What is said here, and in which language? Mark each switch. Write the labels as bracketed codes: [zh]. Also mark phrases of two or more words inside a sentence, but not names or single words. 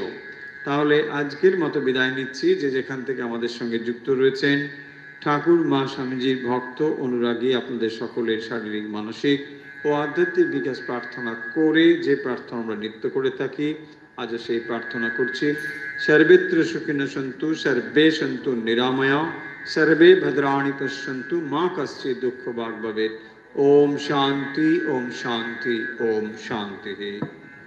[bn] তাহলে আজকের মতো বিদায় নিচ্ছি। যে যেখান থেকে আমাদের সঙ্গে যুক্ত রয়েছেন ঠাকুর মা স্বামীজির ভক্ত অনুরাগী, আপনাদের সকলের শারীরিক মানসিক ও আধ্যাত্মিক বিকাশ প্রার্থনা করে যে প্রার্থনা আমরা নিত্য করে থাকি, আজও সেই প্রার্থনা করছি। [sa] সর্বত্র সুখিনো সন্তু, সর্বে সন্তু নিরাময়া, सर्वे भद्राणि पश्यन्तु मा कश्चित् दुःखभाग् भवेत्। ओम शांति ओम शांति ओम शांति।